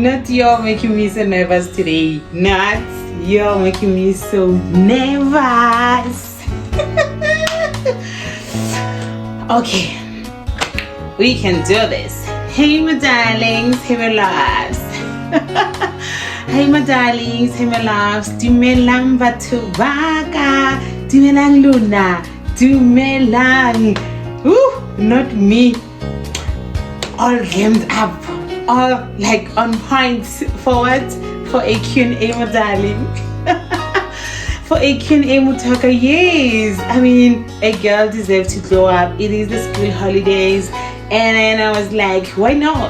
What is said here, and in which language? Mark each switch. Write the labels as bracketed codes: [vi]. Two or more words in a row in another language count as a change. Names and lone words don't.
[en] you're making me so nervous today. Not you're making me so nervous. Okay, we can do this. Hey my darlings, hey my loves. Hey my darlings, hey my loves. [nso] Dumelang batho baka, dumelang Luna, dumelang. [en] Ooh, not me. All gamed up, all like on point forward for a Q&A, my darling. For a Q&A, Mutaka, yes. I mean, a girl deserves to glow up. It is the school holidays, and then I was like, why not?